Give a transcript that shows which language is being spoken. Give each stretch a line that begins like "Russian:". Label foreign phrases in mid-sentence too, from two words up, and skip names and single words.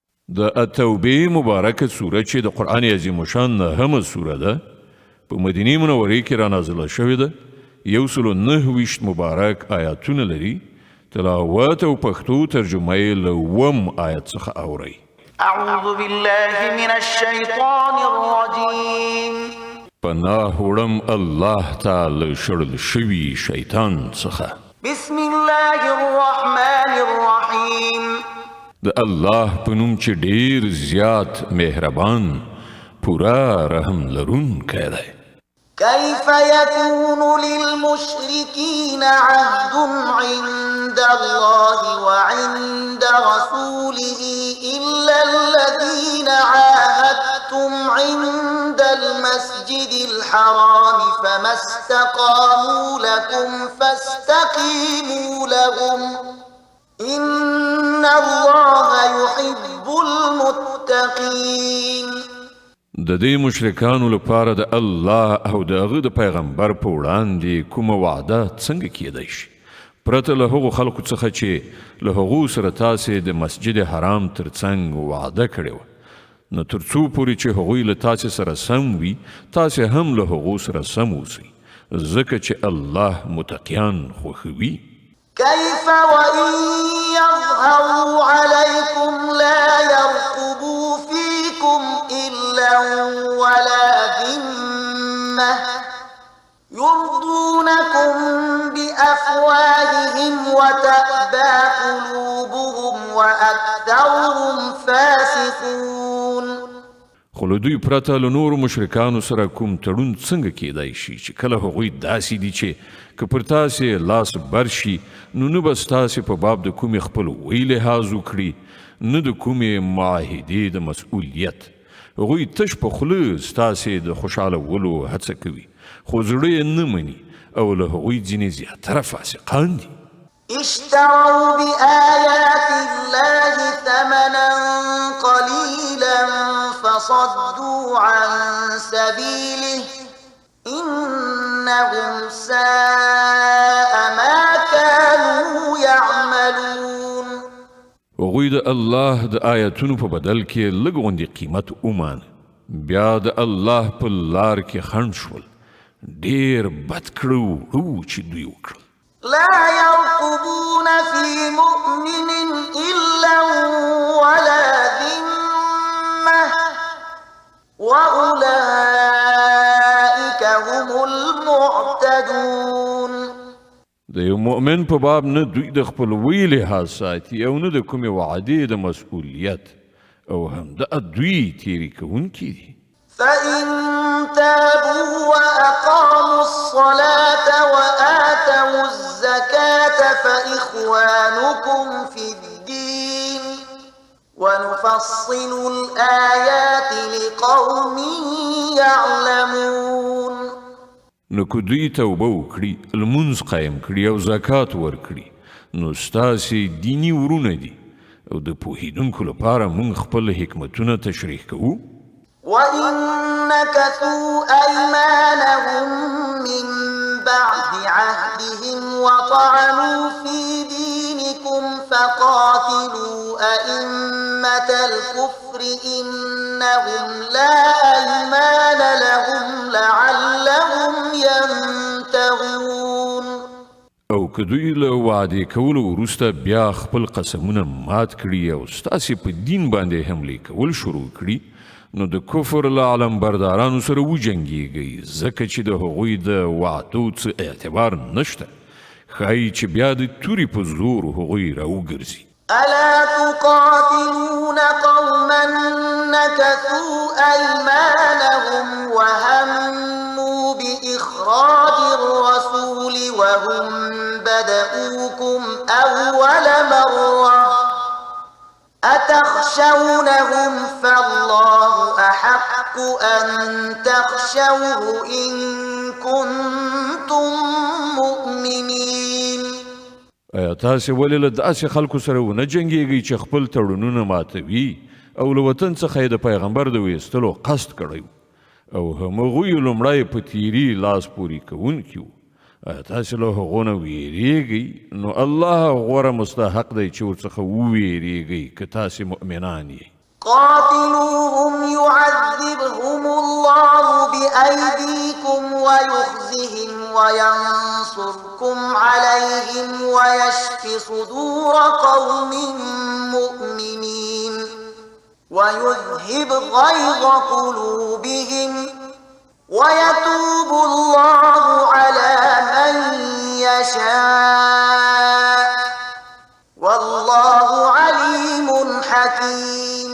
Pashto: د التوبې مبارکه سوره چې د قرآن عظیم شان 9مه سوره ده په مدینه منورې کې را نازله شوې ده 129 مبارک آیاتونه لري تلاوت او پښتو ترجمه یې له 1 آیت څخه اورئ
Arabic: اعوذ بالله من الشیطان الرجیم
Pashto: پناه وړم الله تعالی شړل شوي شیطان څخه
Arabic: بسم الله الرحمن الرحیم
Pashto: د الله په نوم چې ډیر زیات مهربان پورا رحم لرونکی دی
Arabic: كيف يكون للمشركين عهد عند الله وعند رسوله إلا الذين عاهدتم عند المسجد الحرام فما استقاموا لكم فاستقيموا لهم إن الله يحب المتقين
Pashto: د دې مشرکانو لپاره د الله او د هغه د پیغمبر په وړاندې کومه وعده څنګه کېدای شي پرته له هغو خلکو څخه چې له هغو سره تاسې د مسجد حرام ترڅنګ وعده کړې وه نو تر څو پورې چې هغوی له تاسې سره سم وي تاسې هم له هغو سره سم اوسئ ځکه چې الله متقیان خوښوي
Arabic: كيف وإن يظهروا عليكم لا يرقبوا فيكم إلا ولا ذمة يرضونكم بأفواههم وتأبى قلوبهم وأكثرهم فاسقون
Pashto: خو له دوی پرته له نورو مشرکانو سره کوم تړون څنګه کیدای شي چې کله هغوی داسې دي چې که پر تاسې لاس بر شي نو نه به ستاسې په باب د کومې خپلوۍ لحاظ وکړي نه د کومې معاهدې د مسؤلیت هغوی تش په خوله ستاسې د خوشحالولو هڅه کوي خو زړه یې نه مني او له هغوی ځینې زیاتره فاسقان دي
Arabic: اشتروا بآيات الله ثمنا قليلا فصدوا عن سبيله إنهم ساء ما كانوا يعملون
Pashto: هغوی د الله د آیتونو په بدل کې لږ غوندې قیمت ومانه بیا د الله په لار کې خنډ شول ډېر بد کړو چې دوی وکړل
Arabic: لا يرقبون في مؤمن إلا ولا ذمة وأولئك هم المعتدون
Pashto: د یو مؤمن په باب نه دوی د خپلوۍ لحاظ ساتي او نه د کومې وعدې د مسؤلیت او همدغه دوی تېرې کوونکي دي
Arabic: فإن تابوا وأقاموا الصلاة وآتوا الزكاة فإخوانكم في الدين ونفصل الآيات لقوم يعلمون
Pashto: نو که دوی توبه وکړي لمونځ قایم کړي او زکات ورکړي نو ستاسې دیني ورونه دي او د پوهېدونکو لپاره موږ خپل حکمتونه تشریح کوو
Arabic: وإن نكثوا أيمانهم من بعد عهدهم وطعنوا في دينكم فقاتلوا أئمة الكفر إنهم لا أيمان لهم لعلهم ينتهون
Pashto: او که دوی له وعدې کولو وروسته بیا خپل قسمونه مات کړي او ستاسې په دین باندې حملې کول شروع کړي نو د کفر له علمبردارانو سره وجنګیږئ ځکه چې د هغوی د وعدو څه اعتبار نشته ښایي چې بیا د تورې په زور هغوی راوګرځي
Arabic: ألا تقاتلون قوما نكثوا أيمانهم وهموا بإخراج الرسول وهم بدؤوكم أول مرة أتخشونهم فالله أحق أن تخشوه إن كنتم مؤمنين
Pashto: ایا تاسې ولې له داسې خلکو سره ونه جنګېږئ چې خپل تړونونه ماتوي او له وطن څخه یې د پیغمبر د ویستلو قصد کړی او همغوی لومړی په تیري لاس پورې کوونکي وو ایا تاسې له هغو نه ویریږئ نو الله غوره مستحق دی چې ورڅخه وویریږئ که تاسې مؤمنان یې
Arabic: قاتلوهم يعذبهم الله بأيديكم ويخزهم وينصركم عليهم ويشف صدور قوم مؤمنين ويذهب غيظ قلوبهم ويتوب الله على من يشاء والله عليم حكيم.